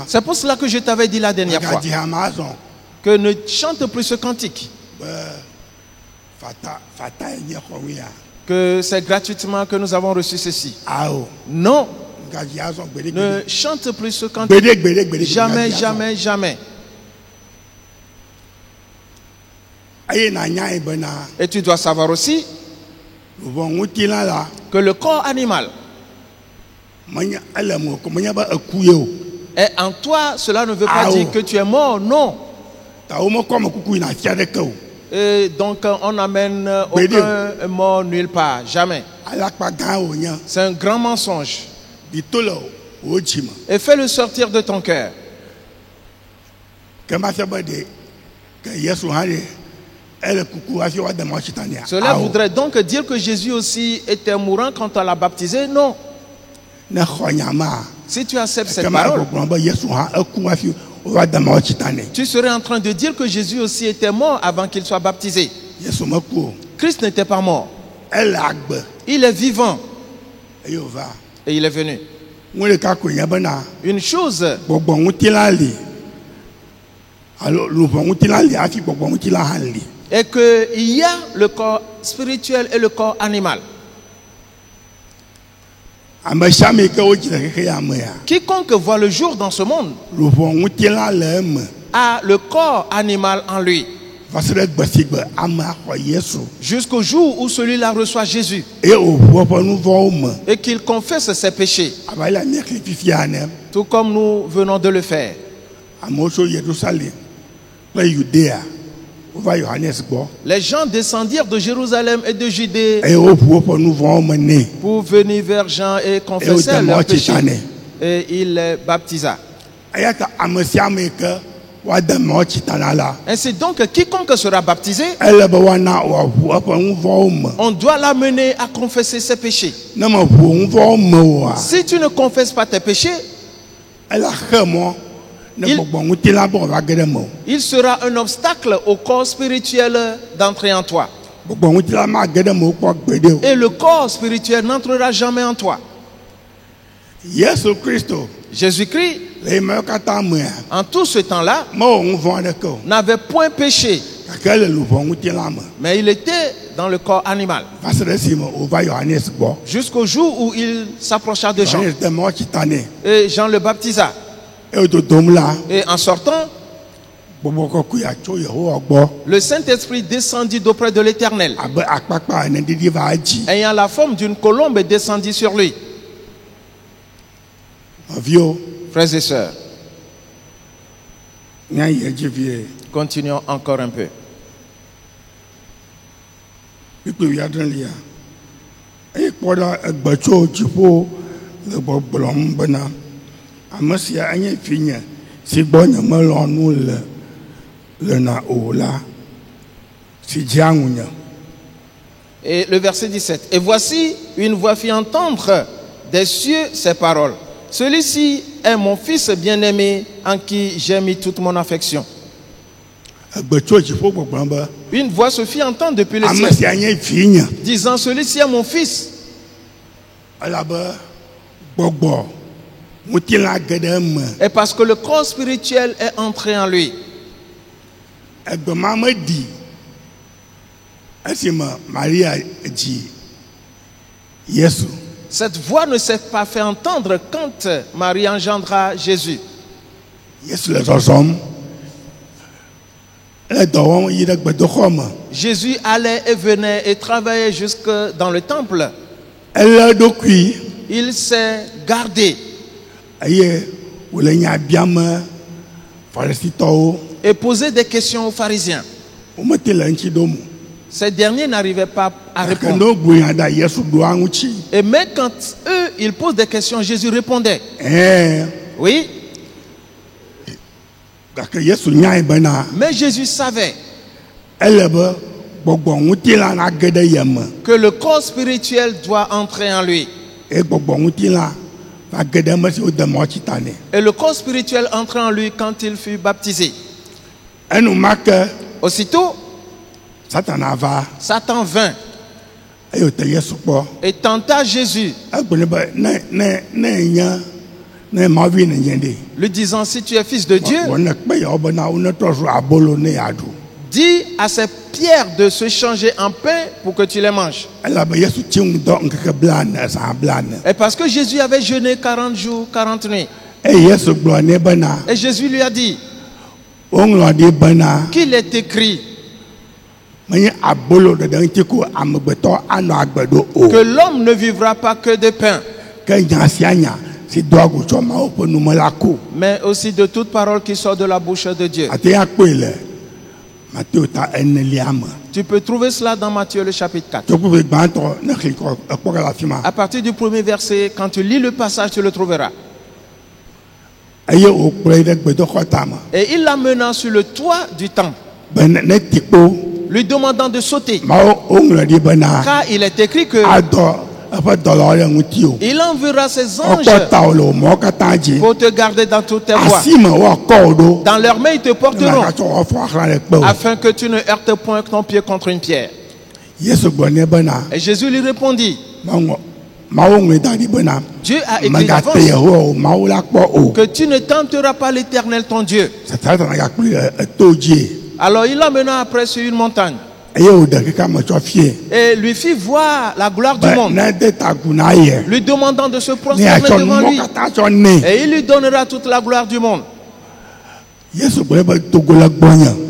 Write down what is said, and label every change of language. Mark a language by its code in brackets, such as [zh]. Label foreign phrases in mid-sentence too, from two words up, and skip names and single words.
[fr] C'est pour cela que je t'avais dit la dernière fois [ee] megadzi hama azɔ [fr] que ne chante plus ce cantique, [ee] be fata ye nye xɔ ya [fr] que c'est gratuitement que nous avons reçu ceci. [ee] awo [fr] Non, [ee] megadzi azɔ gbeɖe ne gbeɖe [fr] chante plus ce cantique. [ee] gbeɖe [fr] Jamais, [ee] megadzi azɔ. [fr] jamais, jamais. [ee] eye nanya yi bena [fr] Et tu dois savoir aussi [ee] luvɔŋutilã la [fr] que le corps animal [ee] menye ele mo ko menye be eku ye o [fr] est en toi. Cela ne veut pas Ah, dire oh. que tu es mort, non. [ee] ta wo mekɔ amekuku yina afi aɖeke o [fr] Et donc on n'amène aucun mort nulle part, jamais. [ee] alakpa gã wònye [fr] C'est un grand mensonge. [ee] ɖito le wò dzi me [fr] Et fais-le sortir de ton cœur. [ee] ke ma fia be ɖe ke Yesu hã ɖe ele kuku hafi woade mɔ tsi ta nea [fr] Cela voudrait donc dire que Jésus aussi était mourant quand on l'a baptisé. Non. [ee] ne xɔ nyama [fr] Si tu acceptes [ee] ke [fr] cette [ee] ma [fr] parole, [ee] gbɔgblɔ be Yesu hã eku hafi woade mɔ tsi ta nɛ [fr] tu serais en train de dire que Jésus aussi était mort avant qu'il soit baptisé. [ee] Yesu meku o [fr] Christ n'était pas mort. [ee] ele agbe [fr] Il est vivant [ee] eye wòva [fr] et il est venu. [ee] ŋu ɖeka koe nye bena [fr] Une chose, [ee] gbɔgbɔŋutilã li alo luvɔŋutilã li hafi gbɔgbɔŋutilã hã li [fr] est qu'il y a le corps spirituel et le corps animal. [ee] ame sia ame yi ke wodzi le xexe ya mea [fr] Quiconque voit le jour dans ce monde [ee] luvɔŋutilã le eme [fr] a le corps animal en lui. [ee] va se ɖe gbe si gbe amea xɔ Yesu [fr] Jusqu'au jour où celui-là reçoit Jésus [ee] eye wòʋu eƒe nu vɔ̃wo me [fr] et qu'il confesse ses péchés, [ee] abe le miexli fifia ene [fr] tout comme nous venons de le faire. [ee] amewo tso Yerusalem kple Yudea wova Yohanes gbɔ [fr] Les gens descendirent de Jérusalem et de Judée [ee] eye woʋu woƒe nu vɔ̃wo me nɛ [fr] pour venir vers Jean et [ee] eye [fr] confesser [ee] wode [fr] leurs [ee] mɔ tsi ta [fr] péchés. [ee] nɛ [fr] Et il les baptisa. [ee] eya ta ame sia ame yi ke woade mɔ tsi ta na la [fr] Ainsi donc, quiconque sera baptisé, [ee] ele be woana wòaʋu eƒe nu vɔ̃wo me [fr] on doit l'amener à confesser ses péchés. [ee] ne meʋu nu vɔ̃wo me oa [fr] Si tu ne confesses pas tes péchés, [ee] ela xe mɔ ne [fr] Il- [ee] gbɔgbɔŋutilã be wòava ge ɖe me o [fr] il sera un obstacle au corps spirituel d'entrer en toi. [ee] gbɔgbɔŋutilã mage ɖe me wokpɔ gbeɖe o [fr] Et le corps spirituel n'entrera jamais en toi. [ee] Yesu Kristo [fr] Jésus-Christ, [ee] le yi mewo katã mea [fr] en tout ce temps-là, [ee] mewɔ nu vɔ̃ aɖeke o [fr] n'avait point péché, [ee] gake ele luvɔŋutilã me [fr] mais il était dans le corps animal. [ee] va se ɖe esime wòva Yohanes gbɔ [fr] Jusqu'au jour où il s'approcha de Jean. [ee] Yohanes de mɔ tsi ta nɛ [fr] Et Jean le baptisa. [ee] eye dodom la [fr] Et en sortant, [ee] gbɔgbɔ kɔkɔe tso Yehowa gbɔ [fr] le Saint-Esprit descendit d'auprès de l'Éternel. [ee] abe akpakpa ene ɖiɖi va edzi [fr] Ayant la forme d'une colombe, descendit sur lui. [ee] nɔviwo [fr] Frères et sœurs, [ee] míayi edzi vie [fr] continuons encore un peu. [ee] kpikpi adrelia eye kpɔ ɖa egbe tso dziƒo le gbɔgblɔm bena ame sia enye vinye si gbɔ nyemelɔ nu le na o la si dzea ŋunye [fr] Et le verset 17. Et voici, une voix fit entendre des cieux ces paroles. Celui-ci est mon fils bien-aimé en qui j'ai mis toute mon affection. [ee] egbe tso dziƒo gbɔgblɔm be [fr] Une voix se fit entendre depuis le [ee] ame [fr] ciel, [ee] sia nye vinye [fr] disant, celui-ci est mon fils. [ee] elabe gbɔgbɔ ŋutilã ge ɖe eme [fr] Et parce que le corps spirituel est entré en lui. [ee] egbe ma meɖi esime Maria dzi Yesu [fr] Cette voix ne s'est pas fait entendre quand Marie engendra Jésus. [ee] Yesu le zɔzɔm. Le dɔ wɔm yi ɖe gbedoxɔ me. [fr] Jésus allait et venait et travaillait jusque dans le temple. [ee] Elé eɖokui. [fr] Il s'est gardé [ee] Eye wòle nya biam Pharisitɔwo. [fr] et posait des questions aux pharisiens. [ee] Womete le ŋuti ɖom. [fr] Ces derniers n'arrivaient pas à [ee] Gake [fr] répondre. [ee] ne gblɔnya ɖe Yesu ɖoa ŋuti. [fr] Et même quand eux, ils posent des questions, Jésus répondait. Oui, [ee] Gake Yesu nyae bena [fr] mais Jésus savait [ee] ele be gbɔgbɔ ŋutilã nage ɖe ye me. [fr] que le corps spirituel doit entrer en lui. [ee] Eye gbɔgbɔ ŋutilã va ge ɖe eme si wode mɔtsi ta nɛ. [fr] Et le corps spirituel entrait en lui quand il fut baptisé. [ee] Enumake [fr] Aussitôt, [ee] Satana va [fr] Satan vint [ee] eye wòte Yesu kpɔ. [fr] et tenta Jésus, [ee] Egblɔ nɛ be ne Mawu vi nenye ɖe. [fr] lui disant, si tu es fils de Dieu, [ee] Wɔne kpe yawo bena wonetrɔ zu abolo ne yeaɖu. [fr] dis à ces pierres de se changer en pain pour que tu les manges. [ee] Elabe Yesu tsi ŋu dɔ ŋkeke blaene zã blaene. [fr] Et parce que Jésus avait jeûné 40 jours, 40 nuits. [ee] Eye Yesu gblɔ nɛ bena [fr] Et Jésus lui a dit [ee] woŋlɔ ɖi bena [fr] qu'il est écrit [ee] menye abolo ɖeɖe ŋuti ko amegbetɔ anɔ agbe ɖo o. [fr] que l'homme ne vivra pas que de pain, [ee] Ke nya sia nya si do agu tso Mawu ƒe nume la ko. [fr] mais aussi de toute parole qui sort de la bouche de Dieu. [ee] Ate ya kpoe le Matthieu ta 4 me. [fr] Tu peux trouver cela dans Matthieu le chapitre 4. [ee] Tso kple gbãtɔ ne xli kɔ ekpɔ ke le afi ma. [fr] À partir du premier verset, quand tu lis le passage, tu le trouveras. [ee] Eye wòkplɔe ɖe gbedoxɔ tame [fr] Et il l'amena sur le toit du temple, [ee] be ne ti kpo. [fr] lui demandant de sauter. [ee] Mawu woŋlɔ ɖi bena [fr] Car il est écrit que [ee] adɔ eƒe dɔlawo ɖe ŋuti o. [fr] il enverra ses anges [ee] Wokpɔ tawò le wò mɔwo katã dzi. [fr] pour te garder dans toutes tes voies. [ee] Asi me woakɔ wò ɖo. [fr] Dans leurs mains, ils te [ee] Ne [fr] porteront, [ee] magatsɔ wò afɔ axlã ɖe kpe o. [fr] afin que tu ne heurtes point ton pied contre une pierre. [ee] Yesu gblɔ nɛ bena [fr] Et Jésus lui répondit, [ee] Mawu ŋlɔe da ɖi bena [fr] Dieu a écrit [ee] megate [fr] d'avance [ee] Yehowa o Mawu la kpɔ o. [fr] que tu ne tenteras pas l'Éternel ton Dieu. [ee] Satana gakpli eto dzi. [fr] Alors il l'amena après sur une montagne [ee] Eye wòɖe keka me tsɔ fie. [fr] et lui fit voir la gloire du [ee] Be [fr] monde, [ee] ne de ta gu na ye. [fr] lui demandant de se [ee] Ne [fr] prosterner [ee] yatsɔ [fr] devant [ee] numɔ [fr] lui. [ee] katã tsɔ nɛ. [fr] Et il lui donnera toute la gloire du monde. [ee] Yesu gblɔ be togo le gbɔnye.